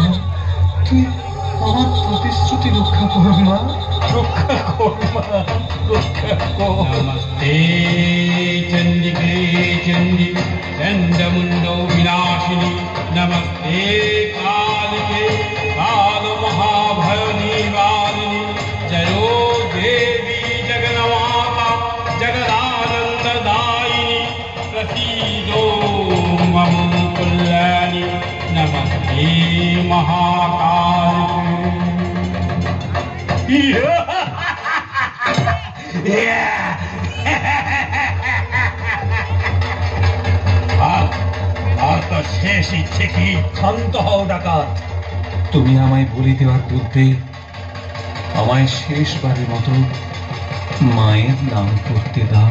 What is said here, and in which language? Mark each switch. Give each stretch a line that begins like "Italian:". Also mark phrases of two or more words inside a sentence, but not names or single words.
Bangla: তুই আমার প্রতিশ্রুতি রক্ষা কর মা, রক্ষা কর মা, রক্ষা কর।
Sanskrit: নমস্তে চন্ডিকে চন্ডি চণ্ডমুণ্ডো বিনাশিনী। নমস্তে কালিকে কাল মহাভয় নিবারিণী। জयो देवी जगन्माता जगदानन्ददायिनी। प्रसीदो मम कल्याणी। नमस्ते महाकालिके।
Bangla: আর তো শেষ ইচ্ছে কি? শান্ত হও ডাকাত। তুমি আমায় বলি দেওয়ার পূর্বে আমায় শেষবারের মতো মায়ের নাম করতে দাও।